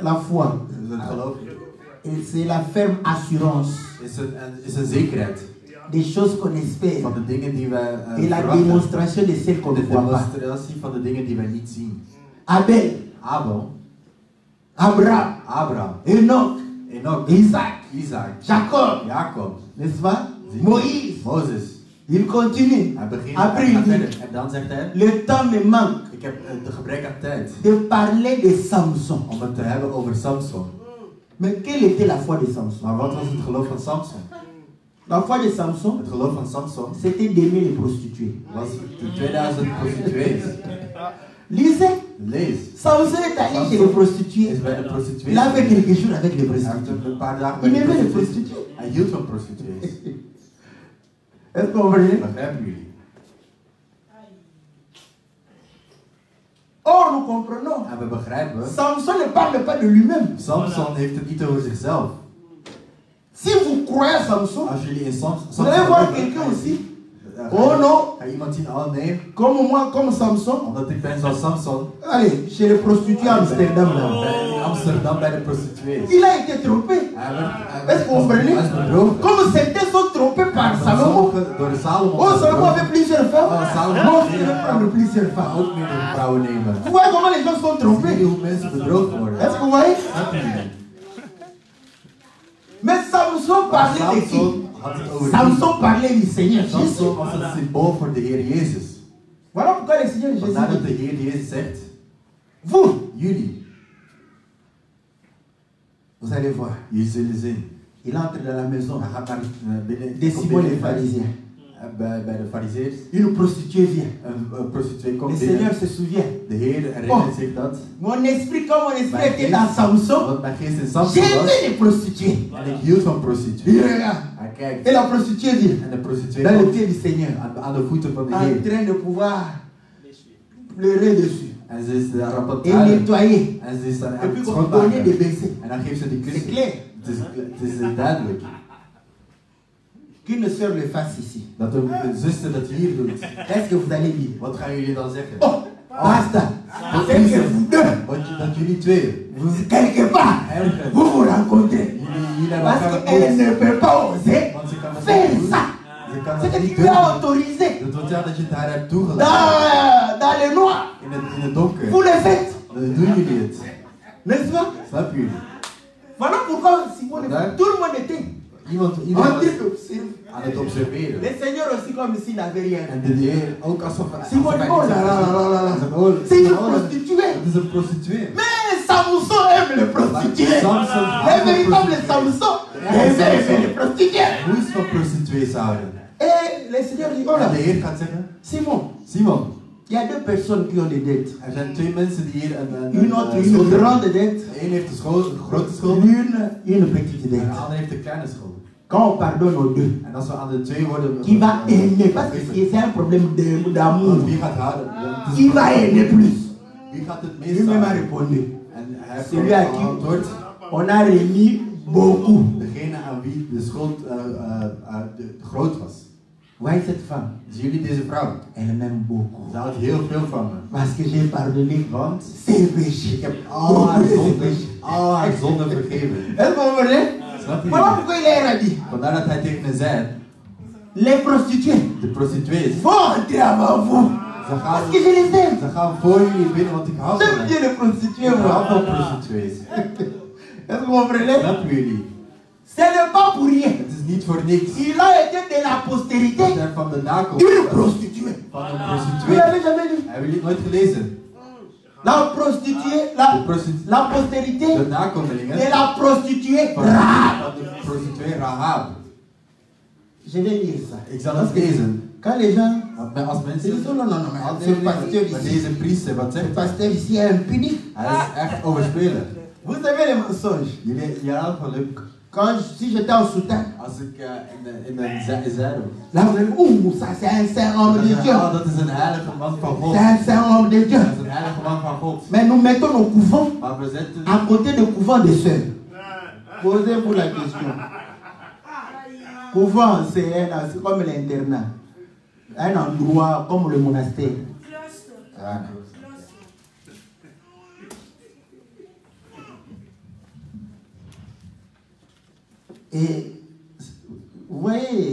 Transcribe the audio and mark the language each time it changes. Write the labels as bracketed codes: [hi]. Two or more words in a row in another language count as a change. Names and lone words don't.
[fr] La foi. [nl] Het geloof [fr] Et c'est la ferme assurance [nl] is een zekerheid [fr] des choses qu'on espère. [nl] van de dingen die wij [fr] Et la [nl] verwachten. [fr] démonstration de celles qu'on ne [nl] De [fr] voit pas. [nl] demonstratie van de dingen die wij niet zien. [fr] Abel, [nl] Abel, [fr] Abraham, [nl] Abraham, [fr] Enoch, [nl] Enoch, [fr] Isaac, [nl] Isaac, [fr] Jacob, [nl] Jacob, [fr] n'est-ce pas? Moïse. [nl] Mozes. [fr] Il continue. [nl] Hij begint [fr] Après, [nl] hij gaat [fr] il dit, [nl] verder. En dan zegt hij, [fr] le temps me manque [nl] ik heb de gebrek aan tijd [fr] de parler de Samson. [nl] om het te hebben over Samson. [fr] Mais quelle était la foi de Samson? [nl] Maar wat was het geloof van Samson? [fr] La foi de Samson, [nl] Het geloof van Samson [fr] c'était d'aimer les prostituées. [nl] was de 2000 prostituees. [fr] Lisez. [nl] Lees. [fr] Samson est allé chez les prostituées. [nl] Is bij de prostituees. [fr] Il a fait quelques jours avec les [nl] Hij heeft [fr] prostituées. [nl] een paar dagen [fr] Il [nl] bij de [fr] aimait les [nl] prostituees. [fr] prostituées. [nl] Hij hield van prostituees. [fr] Est-ce que vous comprenez? [nl] Begrijpen jullie? [fr] Or, nous comprenons. [nl] En we begrijpen, [fr] Samson ne parle pas de lui-même. [nl] Samson heeft het niet over zichzelf. [fr] Si vous croyez à Samson, [nl] Als jullie in [fr] vous allez voir quelqu'un aussi Oh non. [nl] Ga je iemand zien? Oh nee. [fr] Comme moi, comme Samson. [nl] Omdat ik ben zoals Samson. [fr] Allez, chez les prostituées à Amsterdam là. [nl] In Amsterdam bij de prostituees. [fr] Il a été trompé. Est-ce que vous comprenez? Comme certains sont trompés par Salomon. Oh, Salomon avait plusieurs femmes. Moi aussi, je vais prendre plusieurs femmes. Vous voyez comment les gens sont trompés? Est-ce que vous voyez? Mais Samson parlait de qui? Samson parlait du Seigneur Jésus. [nl] Samson was het symbool voor de Heer Jezus. [fr] Voilà pourquoi le Seigneur Jésus [nl] Vandaar dat de [fr] dit, [nl] Heer Jezus zegt, [fr] vous, [nl] jullie, [fr] vous allez voir. [nl] jullie zullen zien. [fr] Il entre dans la maison [nl] Hij gaat naar binnen, [fr] de Simon les pharisiens. [nl] bij de fariseërs. [fr] Une prostituée vient. [nl] Een prostituee [fr] Le [nl] komt [fr] Seigneur [nl] binnen. [fr] se souvient. [nl] De Heer herinnert zich dat. [fr] Mon esprit, comme mon esprit était dans Samson, [nl] Want mijn geest in Samson was. [fr] j'aimais les prostituées. [nl] En ik hield van [fr] Il [nl] prostituee. [fr] regarde. [nl] Hij kijkt. [fr] Et la prostituée vient [nl] En de prostituee [fr] dans le [nl] komt [fr] pied du Seigneur, [nl] aan de voeten van de [fr] en [nl] Heer. [fr] train de pouvoir pleurer dessus [nl] En ze is daar op het [fr] et [nl] huilen. [fr] nettoyer. [nl] En ze is dan [fr] Et [nl] aan [fr] puis [nl] het [fr] on donner des [nl] schoonmaken. [fr] baisers. [nl] En dan geeft ze die [fr] C'est [nl] kussen. [fr] clair. [nl] Het is duidelijk. [fr] Qu'une sœur le fasse ici. [nl] Dat een zuster dat hier doet. [fr] Est-ce que vous allez dire? [nl] Wat gaan jullie dan zeggen? [fr] Oh, basta. C'est que vous deux, [nl] Dat jullie twee. [fr] vous, quelque part, [nl] Ergens. [fr] vous vous rencontrez. [nl] Jullie hebben [fr] Parce [nl] elkaar [fr] qu'elle [nl] ontmoet. [fr] ne peut pas oser [nl] Want ze kan het [fr] faire [nl] niet doen. [fr] ça. [nl] Ze kan [fr] C'est [nl] het [fr] que [nl] niet [fr] tu l'as [nl] doen. [fr] autorisé. [nl] Dat wil zeggen dat je het haar hebt toegelaten. [fr] Dans le noir. [nl] In het donker. [fr] Vous le faites. [nl] Dan doen jullie het. [fr] N'est-ce pas? [nl] Snap jullie? [fr] Voilà pourquoi Simon, [nl] Voilà. [fr] tout le monde était [nl] Iemand [fr] en [nl] was [fr] train d'observer. [nl] aan het observeren. [fr] Le Seigneur aussi comme s'il n'avait rien. [nl] En de Heer ook alsof [fr] Simon dit, oh là là là là là. Oh, C'est une oh, prostituée. [nl] Het is een prostituee. [fr] Mais Samson aime les prostituées. [nl] Samson [fr] Le [nl] houdt van [fr] véritable [nl] prostituées. Samson Ja, [fr] aime [nl] Samson. [fr] les prostituées. [nl] Hoe is van prostituees houden? [fr] Et le Seigneur dit, oh là, [nl] En de Heer gaat zeggen, [fr] Simon, [nl] Simon, [fr] il y a deux personnes qui ont des dettes. [nl] er zijn twee mensen die hier [fr] Une autre, une [nl] schuld hebben. [fr] grande dette. [nl] Eén heeft een grote schuld [fr] Une petite [nl] en de [fr] dette. [nl] ander heeft een kleine schuld. [fr] Quand on pardonne aux deux, [nl] En als we aan de twee worden... [fr] qui va aimer, parce que c'est un problème d'amour, [nl] Want wie gaat houden? Het is- [fr] qui va aimer plus. [nl] Wie gaat het meest [fr] Lui-même a [nl] houden? [fr] répondu. [nl] En hij heeft [fr] Celui à qui [nl] geantwoord, [fr] on a remis beaucoup. [nl] degene aan wie de schuld groot was. [fr] Voyez cette femme, [nl] Zien jullie deze vrouw? [fr] elle m'aime beaucoup. [nl] Ze houdt heel veel van me. [fr] Parce que j'ai pardonné [nl] Want [fr] ses péchés. [nl] ik heb al haar zonden vergeven. [fr] Est-ce que vous comprenez? [nl] Snap je? [fr] Voilà pourquoi il a dit, [nl] Vandaar dat hij tegen me zei, [fr] les prostituées [nl] de prostituees, [fr] vont entrer avant vous. Parce que je les aime. [nl] ze gaan voor jullie binnen, want ik hou van [fr] J'aime [nl] hen. [fr] bien les prostituées, [nl] Ik hou van [fr] moi. [nl] prostituees. [fr] Est-ce que vous comprenez? [nl] Snap jullie? [fr] Ce n'est pas pour rien. [nl] Het is niet voor niks. [fr] Il a été de la postérité [nl] Het zijn van de [fr] d'une [nl] nakomelingen [fr] prostituée. [nl] van een [fr] Vous [nl] prostituee. [fr] l'avez jamais lu? [nl] Hebben jullie het nooit gelezen? [fr] La prostituée, [nl] De [fr] la postérité [nl] de nakomelingen [fr] de la prostituée [nl] van [fr] Rahab. [nl] de prostituee Rahab. [fr] Je vais lire ça. [nl] Ik zal het lezen. [fr] Quand les gens [nl] Want als [fr] se [nl] mensen... [fr] disent, oh non, non, non, mais [nl] Als [fr] ce pasteur [nl] maar [fr] ici, [nl] deze priester, wat [fr] ce [nl] zegt hij? [fr] pasteur ici est impuni. [nl] Hij is echt overspelig. [fr] Vous savez les mensonges. [nl] Jullie, ja, geluk. [fr] Si j'étais en soutane, [nl] Als ik in een zeilen. [fr] là vous allez, ouh, ça c'est un saint homme de Dieu. [nl] Oh, dat is een heilige man van God. [fr] C'est un saint homme de Dieu. [nl] Dat is een heilige man van God. [fr] Mais nous mettons nos couvents [nl] Maar we zetten... [fr] à côté du couvent des sœurs. Posez-vous la question. Couvent, c'est comme l'internat. Un endroit comme le monastère. Ah. Et vous voyez,